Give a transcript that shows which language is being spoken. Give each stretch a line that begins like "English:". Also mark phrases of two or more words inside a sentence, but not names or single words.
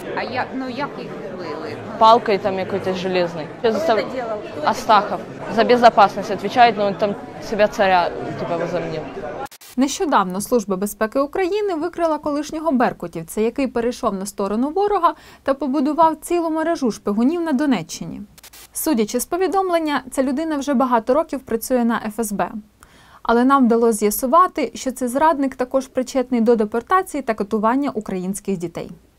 Ukrainian: А як їх били?
Russian: Палкой там какой-то железной. Астахов. За безопасность отвечает, но он там себя царя типа возомнил.
Ukrainian: Нещодавно Служба безпеки України викрила колишнього беркутівця, який перейшов на сторону ворога та побудував цілу мережу шпигунів на Донеччині. Судячи з повідомлення, ця людина вже багато років працює на ФСБ. Але нам вдалося з'ясувати, що цей зрадник також причетний до депортації та катування українських дітей.